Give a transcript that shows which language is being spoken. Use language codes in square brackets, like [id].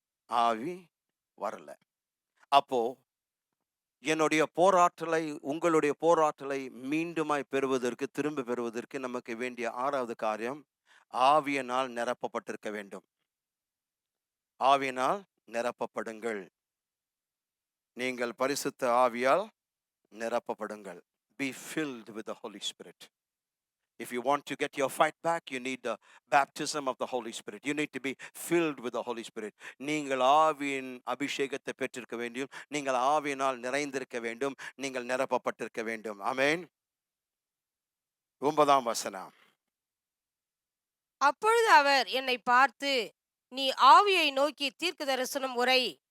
[ta] ஆவி வரல. அப்போ என்னுடைய போராட்டலை, உங்களுடைய போராட்டலை மீண்டுமாய் பெறுவதற்கு, திரும்ப பெறுவதற்கு நமக்கு வேண்டிய 6வது காரியம், ஆவியினால் நிரப்பப்பட்டிருக்க வேண்டும். ஆவியினால் நிரப்பப்படுங்கள். நீங்கள் பரிசுத்த ஆவியால் நிரப்பப்படுங்கள். [en] be filled with the Holy Spirit. If you want to get your fight back, you need the baptism of the Holy Spirit. You need to be filled with the Holy Spirit. [ta] நீங்கள் ஆவியின் அபிஷேகத்தை பெற்றிருக்க வேண்டும். நீங்கள் ஆவியினால் நிறைந்திருக்க வேண்டும். நீங்கள் நிரப்பப்பட்டிருக்க வேண்டும். ஆமென். 9ஆம் வசனம். அப்பொழுது அவர் என்னை பார்த்து, நீ ஆவியை நோக்கி தீர்க்க தரிசனம் உரை.